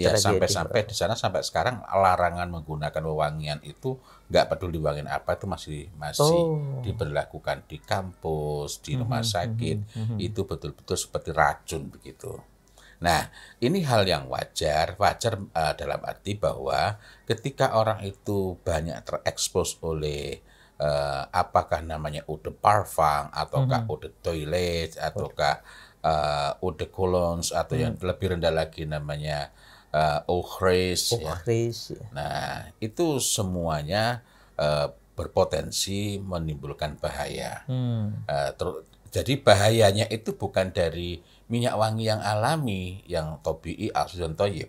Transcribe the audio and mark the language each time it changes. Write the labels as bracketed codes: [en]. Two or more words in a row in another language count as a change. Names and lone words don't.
[id] Ya, sampai di sana sampai sekarang larangan menggunakan wewangian itu, nggak peduli wewangian apa, itu masih diberlakukan di kampus, di rumah sakit. Itu betul-betul seperti racun begitu. Nah, ini hal yang wajar dalam arti bahwa ketika orang itu banyak terekspos oleh apakah namanya [fr] eau de parfum [id] ataukah [fr] eau de toilette [id] ataukah [fr] eau de cologne [id] atau yang lebih rendah lagi namanya [fr] eau fraise [id] ya. Nah, itu semuanya berpotensi menimbulkan bahaya. Jadi bahayanya itu bukan dari minyak wangi yang alami, yang tobi'i, asli dan toyib.